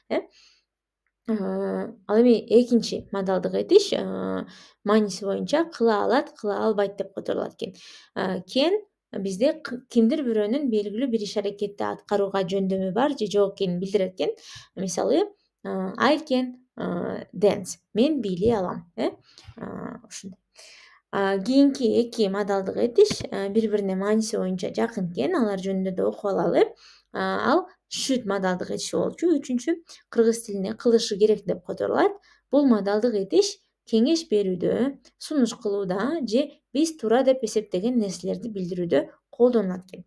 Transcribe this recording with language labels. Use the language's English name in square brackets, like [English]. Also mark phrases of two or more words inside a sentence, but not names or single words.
[Kyrgyz] Ал эми экинчи модалдык этиш мааниси боюнча кыла алат, кыла албайт деп которулат экен. Can бизде кимдир бирөөнүн белгилүү бир иш аракетти аткарууга жөндөмү бар же жок экенин билдирет экен. Мисалы, [English] I can dance. [Kyrgyz] Мен бийлей алам. Ушундай. Кийинки эки модалдык этиш бири-бирине мааниси боюнча жакын экен. Алар жөнүндө да окуп алалы. Ал should модалдык этиши болчу. Үчүнчү кыргыз тилине кылышы керек деп которулат. Бул модалдык этиш кеңеш берүүдө, сунуш кылууда же биз туура деп эсептеген нерселерди билдирүүдө колдонулат экен.